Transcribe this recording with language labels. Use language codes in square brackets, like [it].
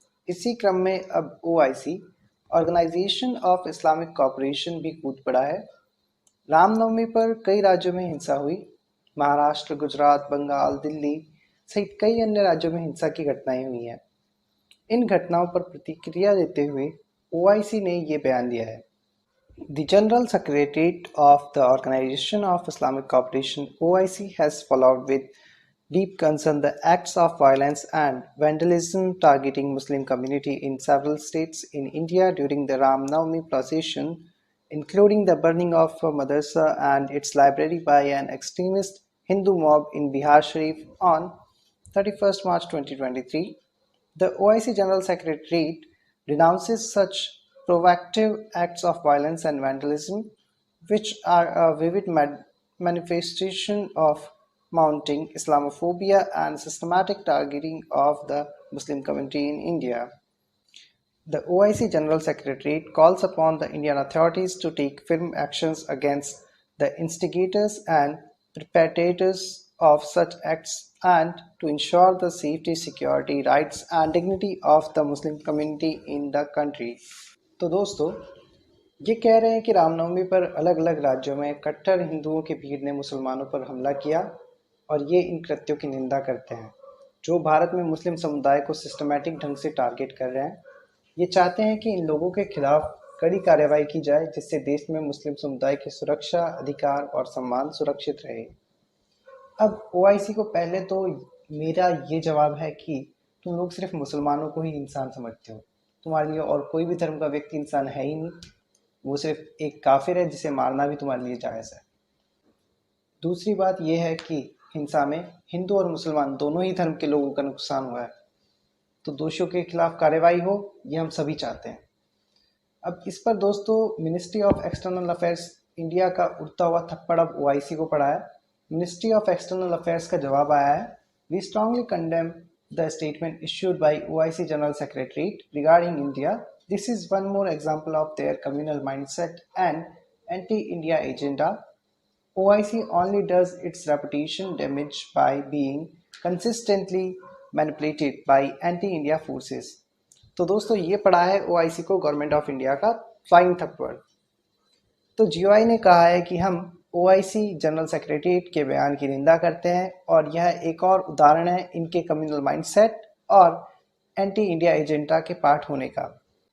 [hi] इसी क्रम में अब OIC, organisation of Islamic cooperation भी कूद पड़ा है। रामनवमी पर कई राज्यों में हिंसा हुई। महाराष्ट्र, गुजरात, बंगाल, दिल्ली सहित कई अन्य राज्यों में हिंसा की घटनाएं हुई हैं। इन घटनाओं पर प्रतिक्रिया देते हुए ओआईसी ने ये बयान दिया है। [en] The General Secretariat of the Organization of Islamic Cooperation (OIC) has followed with deep concern the acts of violence and vandalism targeting Muslim community in several states in India during the Ram Navami procession, including the burning of a madrasa and its library by an extremist Hindu mob in Bihar Sharif on 31st March 2023. The OIC General Secretariat denounces such provocative acts of violence and vandalism, which are a vivid manifestation of mounting Islamophobia and systematic targeting of the Muslim community in India. The OIC General Secretariat calls upon the Indian authorities to take firm actions against the instigators and perpetrators of such acts and to ensure the safety, security, rights and dignity of the Muslim community in the country. [hi] तो दोस्तों, ये कह रहे हैं कि रामनवमी पर अलग अलग राज्यों में कट्टर हिंदुओं की भीड़ ने मुसलमानों पर हमला किया और ये इन कृत्यों की निंदा करते हैं जो भारत में मुस्लिम समुदाय को सिस्टमैटिक ढंग से टारगेट कर रहे हैं। ये चाहते हैं कि इन लोगों के खिलाफ कड़ी कार्रवाई की जाए जिससे देश में मुस्लिम समुदाय की सुरक्षा, अधिकार और सम्मान सुरक्षित रहे। अब ओआईसी को पहले तो मेरा ये जवाब है कि तुम लोग सिर्फ मुसलमानों को ही इंसान समझते हो। तुम्हारे लिए और कोई भी धर्म का व्यक्ति इंसान है ही नहीं। वो सिर्फ एक काफिर है जिसे मारना भी तुम्हारे लिए जायज़ है। दूसरी बात यह है कि हिंसा में हिंदू और मुसलमान दोनों ही धर्म के लोगों का नुकसान हुआ है, तो दोषियों के खिलाफ कार्रवाई हो, ये हम सभी चाहते हैं। अब इस पर दोस्तों ministry of external affairs India का उड़ता हुआ थप्पड़ अब ओआईसी को पड़ा है। [en] ministry of external affairs [hi] का जवाब आया है, [en] We strongly condemn the statement issued by OIC general secretariat regarding India. This is one more example of their communal mindset and anti-India agenda. OIC only does its reputation damage by being consistently manipulated by anti-India forces. [hi] तो दोस्तों ये पड़ा है OIC को government of India का flying थप्पड़। तो GOI ने कहा है कि हम OIC जनरल सेक्रेटरीट के बयान की निंदा करते हैं और यह एक और उदाहरण है इनके कम्युनल माइंडसेट और एंटी इंडिया एजेंडा के पार्ट होने का।